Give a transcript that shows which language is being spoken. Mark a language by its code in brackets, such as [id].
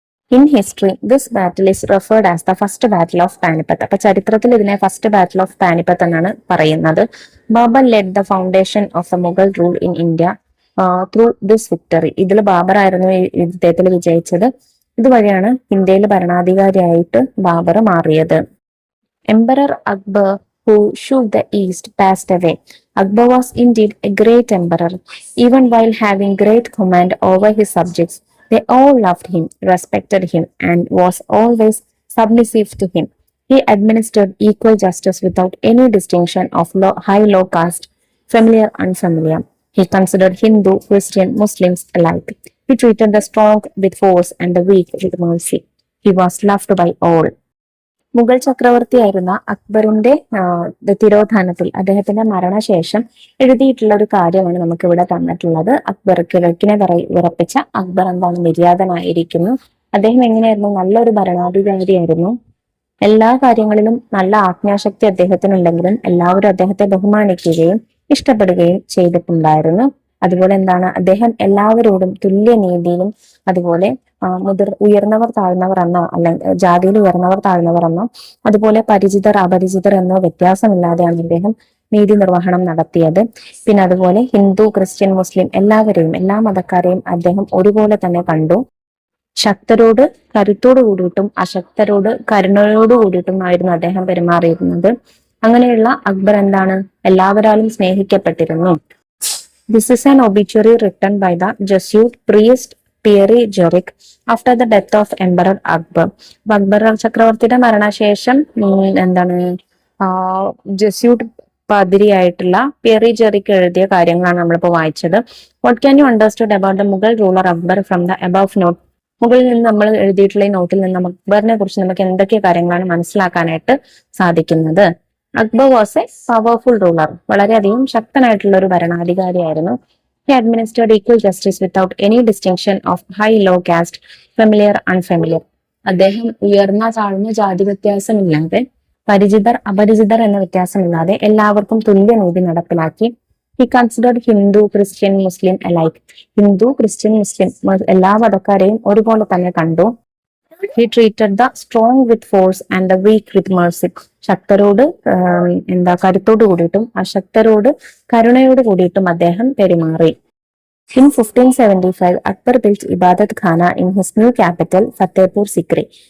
[en] In history this battle is referred as the first battle of Panipat. [ml] അപ്പൊ ചരിത്രത്തിൽ ഇതിനെ first battle of Panipat എന്നാണ് പറയുന്നത്. [en] Babur led the foundation of the Mughal rule in India through this victory. [ml] ഇതിൽ ബാബർ ആയിരുന്നു ഈ യുദ്ധത്തിൽ വിജയിച്ചത്. ഇതുവഴിയാണ് ഇന്ത്യയിൽ ഭരണാധികാരിയായിട്ട് ബാബർ മാറിയത്. [en] Emperor Akbar who shook the east passed away. Akbar was indeed a great emperor. Even while having great command over his subjects, they all loved him, respected him, and was always submissive to him. He administered equal justice without any distinction of high-low caste, familiar, unfamiliar. He considered Hindu, Christian, Muslims alike. He treated the strong with force and the weak with mercy. He was loved by all. [ml] Mughal ചക്രവർത്തിയായിരുന്ന അക്ബറിന്റെ തിരോധാനത്തിൽ അദ്ദേഹത്തിന്റെ മരണശേഷം എഴുതിയിട്ടുള്ള ഒരു കാര്യമാണ് നമുക്ക് ഇവിടെ തന്നിട്ടുള്ളത്. അക്ബർ കിഴക്കിനെ വിറപ്പിച്ച അക്ബർ എന്താണ് നിര്യാതനായിരിക്കുന്നു. അദ്ദേഹം എങ്ങനെയായിരുന്നു? നല്ലൊരു ഭരണാധികാരിയായിരുന്നു. എല്ലാ കാര്യങ്ങളിലും നല്ല ആജ്ഞാശക്തി അദ്ദേഹത്തിനുണ്ടെങ്കിലും എല്ലാവരും അദ്ദേഹത്തെ ബഹുമാനിക്കുകയും ഇഷ്ടപ്പെടുകയും ചെയ്തിട്ടുണ്ടായിരുന്നു. അതുപോലെ എന്താണ്, അദ്ദേഹം എല്ലാവരോടും തുല്യനീതിയിലും അതുപോലെ ഉയർന്നവർ താഴ്ന്നവർ എന്നോ അല്ലെങ്കിൽ ജാതിയിൽ ഉയർന്നവർ താഴ്ന്നവർ എന്നോ അതുപോലെ പരിചിതർ അപരിചിതർ എന്നോ വ്യത്യാസമില്ലാതെയാണ് അദ്ദേഹം നീതി നിർവഹണം നടത്തിയത്. പിന്നെ അതുപോലെ ഹിന്ദു, ക്രിസ്ത്യൻ, മുസ്ലിം എല്ലാവരെയും എല്ലാ മതക്കാരെയും അദ്ദേഹം ഒരുപോലെ തന്നെ കണ്ടു. ശക്തരോട് കരുത്തോടു കൂടിയിട്ടും അശക്തരോട് കരുണയോടു കൂടിയിട്ടും ആയിരുന്നു അദ്ദേഹം പെരുമാറിയിരുന്നത്. അങ്ങനെയുള്ള അക്ബർ എന്താണ്, എല്ലാവരാലും സ്നേഹിക്കപ്പെട്ടിരുന്നു. [en] This is an obituary written by the Jesuit priest Pierre Jerick after the death of Emperor Akbar. [ml] Akbar ചക്രവർത്തിയുടെ മരണശേഷം എന്താണ് ജസ്യൂട്ട് പാതിരിയായിട്ടുള്ള പിയറി ജെറിക് എഴുതിയ കാര്യങ്ങളാണ് നമ്മളിപ്പോൾ വായിച്ചത്. [en] What can you understood about the Mughal ruler Akbar from the above note? [ml] മുകളിൽ നിന്ന് നമ്മൾ എഴുതിയിട്ടുള്ള ഈ നോട്ടിൽ നിന്ന് അക്ബറിനെ കുറിച്ച് നമുക്ക് എന്തൊക്കെ കാര്യങ്ങളാണ് മനസ്സിലാക്കാനായിട്ട് സാധിക്കുന്നത്? [en] Akbar was a powerful ruler. [ml] വളരെയധികം ശക്തനായിട്ടുള്ള ഒരു ഭരണാധികാരിയായിരുന്നു. [en] He administered equal justice without any distinction of high low caste, familiar unfamiliar. [ml] അദ്ദേഹം ഉയർന്ന താഴ്ന്ന ജാതി വ്യത്യാസമില്ലാതെ പരിചിതർ അപരിചിതർ എന്ന വ്യത്യാസമില്ലാതെ എല്ലാവർക്കും തുല്യനീതി നടപ്പിലാക്കി. [en] He considered Hindu, Christian, Muslim alike. [ml] Hindu, Christian, മുസ്ലിം എല്ലാ മതക്കാരെയും ഒരുപോലെ തന്നെ കണ്ടു. [en] He treated the strong with force and the weak with mercy. [ml] ശക്തരോട് കരുത്തോട് കൂടിയിട്ടും അശക്തരോട് കരുണയോട് കൂടിയിട്ടും അദ്ദേഹം പെരുമാറി. [en] In 1575, Akbar built Ibadat Khana in his new capital, Fatehpur Sikri.